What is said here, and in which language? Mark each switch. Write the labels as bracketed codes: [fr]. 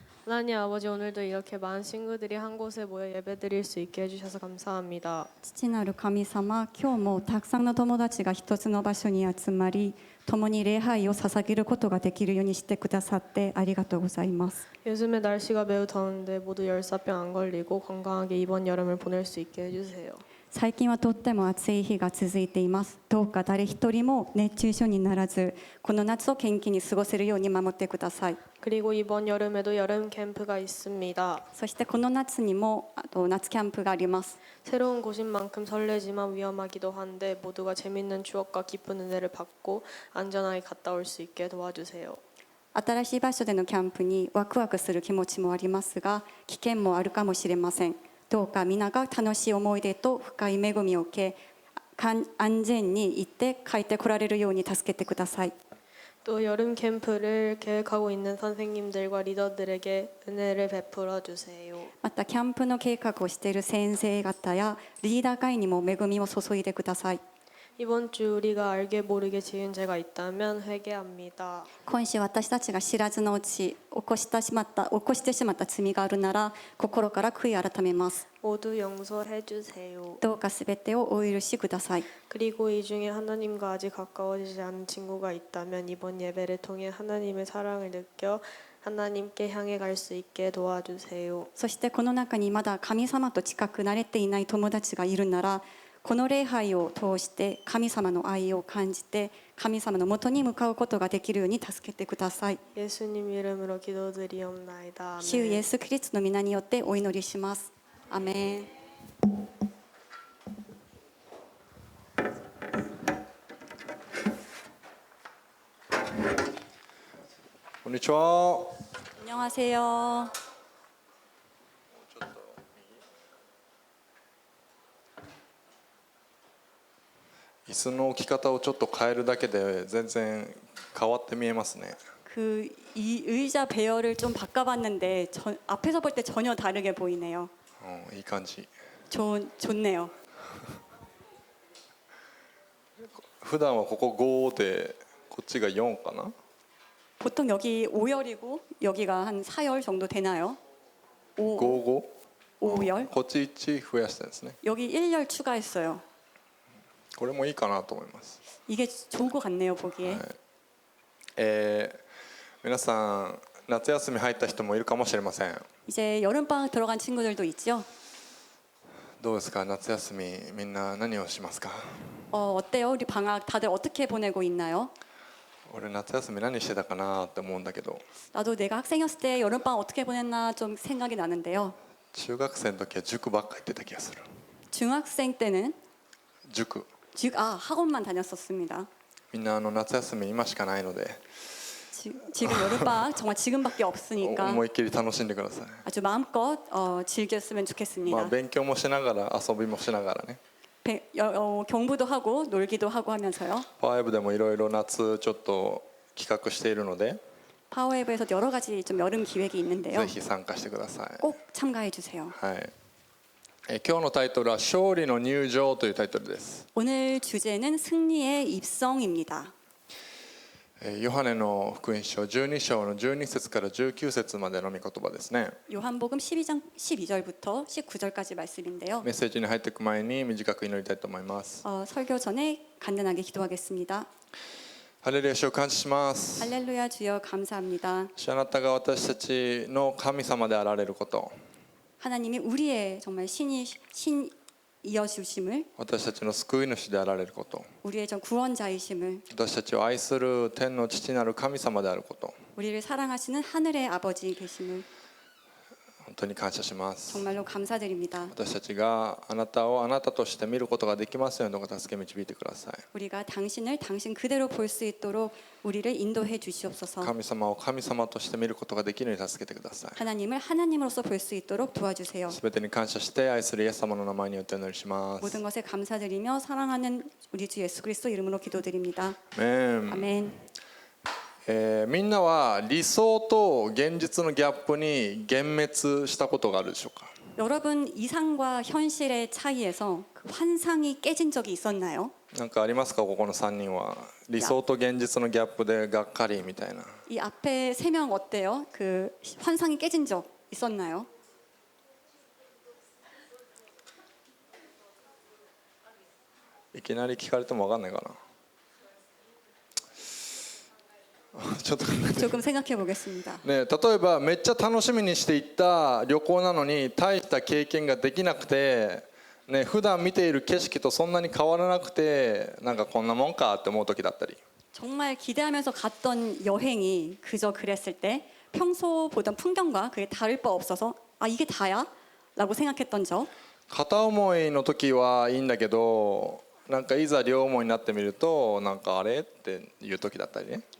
[ko] 하나님 아버지 오늘도 이렇게 많은 친구들이 한 곳에 모여 예배드릴 수 있게 해주셔서 감사합니다. [ja] 父なる神様、今日もたくさんの友達が一つの場所に集まり、共に礼拝を捧げることができるようにしてくださってありがとうございます。 [ko] 요즘에 날씨가 매우 더운데 모두 열사병 안 걸리고 건강하게 이번 여름을 보낼 수 있게 해주세요. [ja] 最近はとっても暑い日が続いています。どうか誰一人も熱中症にならず、この夏を元気に過ごせるように守ってください。 [ko] 그리고 이번 여름에도 여름 캠프가 있습니다. [ja] そしてこの夏にも夏キャンプがあります。 [ko] 새로운 곳인 만큼 설레지만 위험하기도 한데 모두가 재밌는 추억과 기쁜 은혜를 받고 안전하게 갔다 올 수 있게 도와주세요. [ja] 新しい場所でのキャンプにワクワクする気持ちもありますが、危険もあるかもしれません。どうか皆が楽しい思い出と深い恵みを受け、安全に行って帰ってこられるように助けてください。 [ko] 또 여름 캠프를 계획하고 있는 선생님들과 리더들에게 은혜를 베풀어 주세요. [ja] またキャンプの計画をしている先生方やリーダー会にも恵みを注いでください。 [ko] 이번 주 우리가 알게 모르게 지은 죄가 있다면 회개합니다. [ja] 今週私たちが知らずのうち起こしてしまった罪があるなら心から悔い改めます。 [ko] 모두 용서해 주세요. [ja] どうかすべてをお許しください。 [ko] 그리고 이 중에 하나님과 아직 가까워지지 않은 친구가 있다면 이번 예배를 통해 하나님의 사랑을 느껴 하나님께 향해 갈 수 있게 도와주세요. [ja] そしてこの中にまだ神様と近くなれていない友達がいるなら、この礼拝を通して神様の愛を感じて神様のもとに向かうことができるように助けてください。 [ko] 예수님 이름으로 기도드리옵나이다. [ja] 主イエス・キリストの皆によってお祈りします。アメン。こんにちは。 [ko] 안녕하세요。 [ja] 椅子の置き方をちょっと変えるだけで全然変わって見えますね。 [ko] 이 의자 배열을 좀 바꿔봤는데 앞에서 볼 때 전혀 다르게 보이네요. [ja] いい感じ。 [ko] 좋네요. [ja] 普段はここ5でこっちが4かな。 [ko] 보통 여기 5열이고 여기가 한 4열 정도 되나요? [ja] 55? [ko] 5열? [ja] こっち1増やしたんですね。 [ko] 여기 1열 추가했어요. [ja] これもいいかなと思います。 [ko] 이게 좋을 것 같네요, 보기에. [ja] 皆さん夏休み入った人もいるかもしれません。 [ko] 이제 여름방학 들어간 친구들도 있죠? [ja] どうですか、夏休みみんな何をしますか？ [ko] 어때요? 우리 방학 다들 어떻게 보내고 있나요? [ja] 俺夏休み何してたかなって思うんだけど、 [ko] 나도 내가 학생이었을 때 여름방학 어떻게 보냈나 좀 생각이 나는데요. [ja] 中学生の時は塾ばっか行ってた気がする。 [ko] 중학생 때는 [ja] 塾。 [ko] 학원만 다녔었습니다. [ja] みんな夏休み今しかないので [ko] 지금 여름방학 정말 지금밖에 없으니까 [ja] 思いっきり楽しんでください。 [ko] 아주 마음껏 즐겼으면 좋겠습니다. [ja] 勉強もしながら遊びもしながらね。 [ko] 경부도 하고 놀기도 하고 하면서요. [ja] パワーウェブでもいろいろ夏ちょっと企画しているので [ko] 파워웨이브에서 여러 가지 좀 여름 기획이 있는데요. [ja] ぜひ参加してください。 [ko] 꼭 참가해 주세요. [ja] はい。今日のタイトルは勝利の入場というタイトルです。 [ko] 오늘 주제는 승리의 입성입니다. [ja] ヨハネの福音書12章の12節から19節までの御言葉ですね。 [ko] 요한복음 12장 12절부터 19절까지 말씀인데요. [ja] メッセージに入っていく前に短く祈りたいと思います。 [ko] 설교 전에 간단하게 기도하겠습니다. [ja] ハレルヤ、主を感謝します。 [ko] 할렐루야 주여 감사합니다. [ja] 主、あなたが私たちの神様であられること、 [ko] 하나님이 우리의 정말 신이어 주심을, [ja] 私たちの救い主であられること、 [ko] 우리의 전 구원자이심을, [ja] 私たちを愛する天の父なる神様であること、 [ko] 우리를 사랑하시는 하늘의 아버지 계심을 [ja] 本当に感謝します。 [ko] 정말로 감사드립니다. [ja] 私たちがあなたをあなたとして見ることができますように、どうか助け導いてください。 [ko] 우리가 당신을 당신 그대로 볼 수 있도록 우리를 인도해 주시옵소서. [ja] 神様を神様として見ることができるように助けてください。 [ko] 하나님을 하나님으로서 볼 수 있도록 도와주세요. [ja] すべてに感謝して愛するイエス様の名前によってお祈りします。 [ko] 모든 것에 감사드리며 사랑하는 우리 주 예수 그리스도 이름으로 기도드립니다. [ja] アメン。 [ko] 아멘. [ja] みんなは理想と現実のギャップに幻滅したことがあるでしょうか。 [ko] 여러분 이상과 현실의 차이에서 그 환상이 깨진 적이 있었나요? [ja] なんかありますか、ここの3人は。理想と現実のギャップでがっかりみたいな。 [ko] 이 앞에 3명 어때요? 그 환상이 깨진 적 있었나요? [ja] いきなり聞かれても分かんないかな。ちょっと [ko] 조금 생각해 보겠습니다. [ja] ね、例えばめっちゃ楽しみにして行った旅行なのに大した経験ができなくて、ね、普段見ている景色とそんなに変わらなくて、なんかこんなもんかって思う時だったり、 [ko] 정말 기대하면서 갔던 여행이 그저 그랬을 때 평소 보던 풍경과 그게 다를 바 없어서 아 이게 다야? 라고 생각했던 적, [ja] 片思いの時はいいんだけど、なんかいざ両思いになってみると、なんかあれっていう時だったりね。